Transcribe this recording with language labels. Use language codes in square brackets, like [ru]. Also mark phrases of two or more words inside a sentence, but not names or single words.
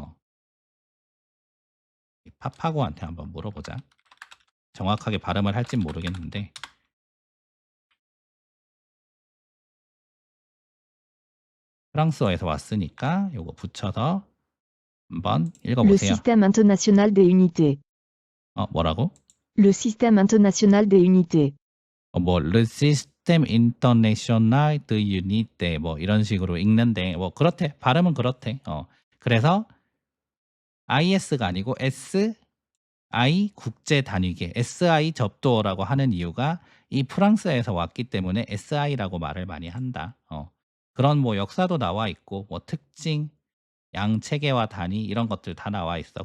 [ko] 이 파파고한테 한번 물어보자. 정확하게 발음을 할진 모르겠는데 프랑스어에서 왔으니까 요거 붙여서 한번 [fr] Le [ko] 읽어보세요. [fr] système international des unités. [ko] 뭐라고? [fr] Le système international des unités. Le System International de Unité [ko] 뭐 이런 식으로 읽는데 뭐 그렇대. 발음은 그렇대. 그래서 IS가 아니고 SI 국제 단위계 SI 접도어라고 하는 이유가 이 프랑스에서 왔기 때문에 SI라고 말을 많이 한다. 그런 뭐 역사도 나와 있고 뭐 특징, 양 체계와 단위 이런 것들 다 나와 있어.